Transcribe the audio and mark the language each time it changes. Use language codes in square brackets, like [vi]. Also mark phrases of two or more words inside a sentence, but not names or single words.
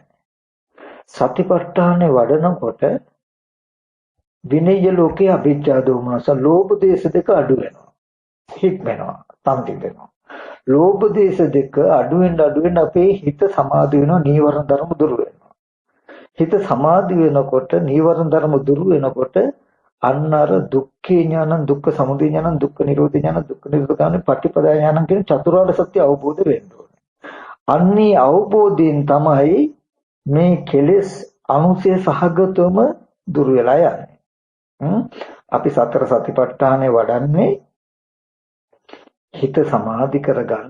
[si] සතිපට්ඨානෙ වඩනකොට විනය ලෝකයේ අභිජ්ජා දෝමනස ලෝභ දේශ දෙක අඩු වෙනවා. හික්මනවා, තන්තිදෙනවා. ලෝභ දේශ දෙක අඩු වෙන අපේ හිත සමාධි වෙනවා, නීවරණ ධර්ම දුරු වෙනවා. හිත සමාධි වෙනකොට, නීවරණ ධර්ම දුරු වෙනකොට අන්න අර [pi] දුක්ඛේ ඥානං, දුක්ඛ සමුදය ඥානං, දුක්ඛ නිරෝධ ඥානං, දුක්ඛ නිරෝධ ගාමිනී පටිපදා ඥානං [si] කියන චතුරාර්ය සත්‍ය අවබෝධ වෙන්න ඕනේ. අන්නේ අවබෝධයෙන් තමයි මේ කෙලෙස් අනුසය සහගතවම දුර වෙලා යන්නේ. අපි සතර සතිපට්ඨානේ වඩන්නේ හිත සමාධි කරගන්න.